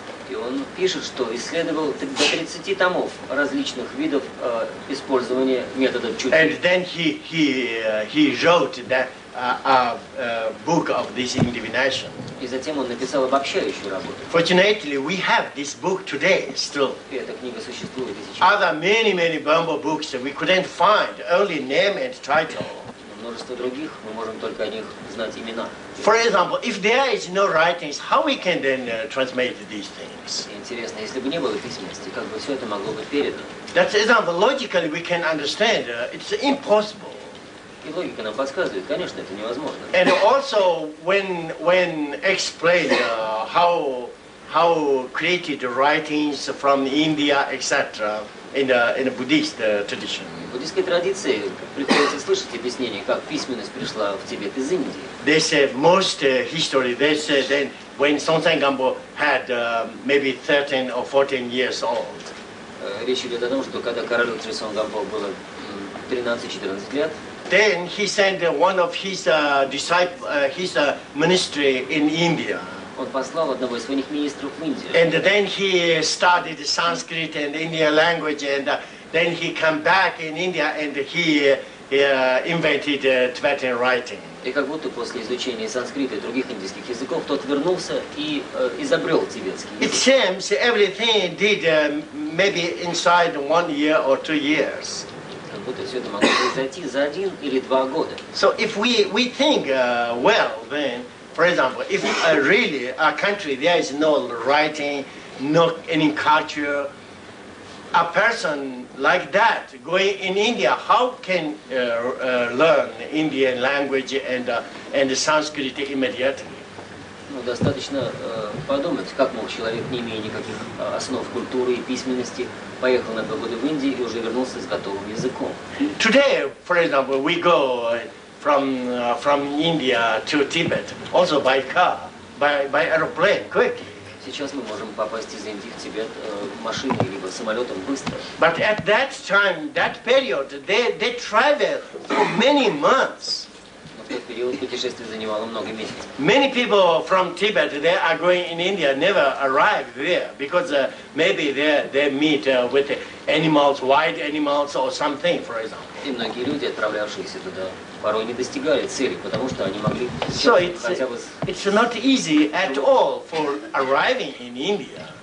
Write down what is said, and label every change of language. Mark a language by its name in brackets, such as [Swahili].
[Russian] И он пишет, что исследовал до 30 томов различных видов использования метода чути. [English] And then he wrote that a book of this divination. [Russian] И затем он написал обобщающую работу. [English] Fortunately, we have this book today still. [Russian] И эта книга существует и сейчас. [English] Other many Bambo books we couldn't find, only name and title. [Russian] Множество других, мы можем только о них знать имена. [English] For example, if there is no writings, how we can then transmit these things? [Russian] И интересно, если бы не было письменности, как бы все это могло быть передано? [English] That example, logically we can understand, it's impossible. [Russian] И логика нам подсказывает, конечно, это невозможно. [English] And also, when explained how created writings from India, etc., in a Buddhist tradition. [Russian] В буддийской традиции приходится слышать объяснение, как письменность пришла в Тибет из Индии. [English] They say most history, they say then when Songtsen Gampo had maybe 13 or 14 years old. [Russian] Речь идет о том, что когда королю Триссон Гампо было 13-14 лет, [English] then he sent one of his disciples, his ministry in India. [Russian] Он послал одного из своих министров в Индию. [English] And then he studied Sanskrit and Indian language, and then he come back in India and he invented Tibetan writing. [Russian] И как будто после изучения санскрита и других индийских языков тот вернулся и изобрел тибетский [English] It [Russian] язык. [English] seems everything did maybe inside 1 year or 2 years. [Russian] Как будто все это могло произойти за 1 или 2 года. [English] So if we think well, then, for example, if really a country there is no writing, no any culture, a person like that going in India, how can learn Indian language and Sanskrit immediately? [Russian] Ну, достаточно подумать, как мог человек, не имея никаких основ культуры и письменности, поехал на 2 года в Индию и уже вернулся с готовым языком. [English] Today, for example, we go from India to Tibet, also by car, by aeroplane, quickly. [Russian] Сейчас мы можем попасть из Индии в Тибет машиной либо самолетом быстро. [English] But at that time, that period, they travel for many months. [Russian] Но в тот период путешествие занимало много месяцев. [English] Many people from Tibet, they are going in India, never arrive there because maybe they meet with animals, wild animals or something, for example. [Russian] И многие люди, отправлявшиеся туда, порой не достигали цели, потому что они могли [English] So [Russian] хотя бы [English] it's not easy at all for arriving in India.